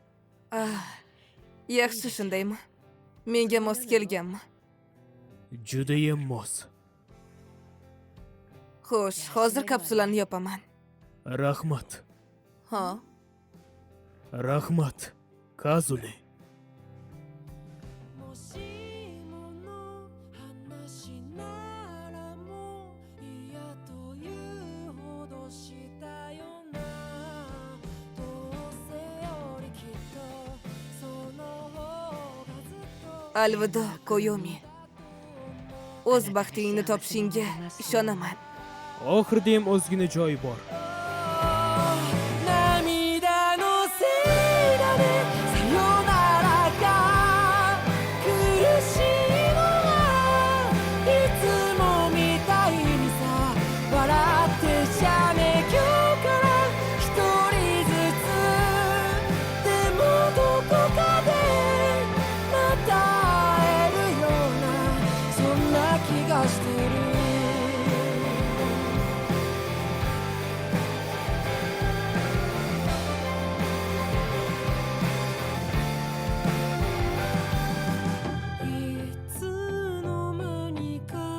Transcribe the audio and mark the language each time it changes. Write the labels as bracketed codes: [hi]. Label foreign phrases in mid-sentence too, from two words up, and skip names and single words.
[uz] Yaxshi shundaymi? Menga mos kelganmi? Judayam mos. Xo'sh, hozir kapsulani yopaman. Rahmat. Ha? Rahmat. Kazune. [ja] もしもの話ならもう嫌というほどしたよなどうせよりきっとその方がずっと [uz] Alvido, Koyumi. O'z baxtingni topishingga ishonaman. Oxirida ham ozgina joyi bor. [ja] 涙のせいだねさよならが苦しいのはいつもみたいにさ笑ってじゃね今日から一人ずつでもどこかでまた会えるようなそんな気がしてるいつの間にか